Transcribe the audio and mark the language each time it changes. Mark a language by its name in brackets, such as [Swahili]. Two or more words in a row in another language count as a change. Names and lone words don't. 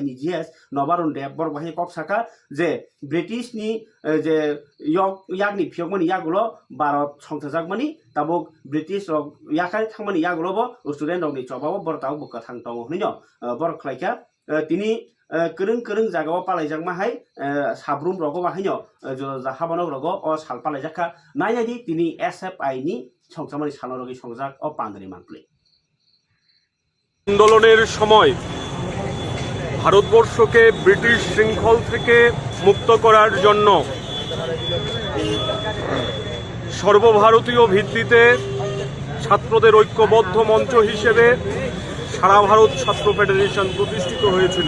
[Kok Borok] नि GS नबारुन देब बर बहाय कक साका जे ब्रिटिश नि जे यागनि फियगमानि यागुलो भारत संसार जागमानि ताबुक ब्रिटिश रक याखाय थांमानि यागुलोबो स्टुडेन्ट रकनि चबाबो बर ताउ बुका थां दङ हनिनो बर खलायखा तिनि करं जागाव पालायजाकमाहाय साब्रुम रगो बाहायनो जाहाबानो रगो अ साल पालायजाखा नायनायदि तिनि SFI नि সংসামানি সালরগি সংজাক ও পান্দানি মানপ্লে [Bangla] আন্দোলনের সময় ভারতবর্ষকে ব্রিটিশ শৃঙ্খল থেকে মুক্ত করার জন্য সর্বভারতীয় ভিত্তিতে ছাত্রদের ঐক্যবদ্ধ মঞ্চ হিসেবে সারা ভারত ছাত্র ফেডারেশন প্রতিষ্ঠিত হয়েছিল।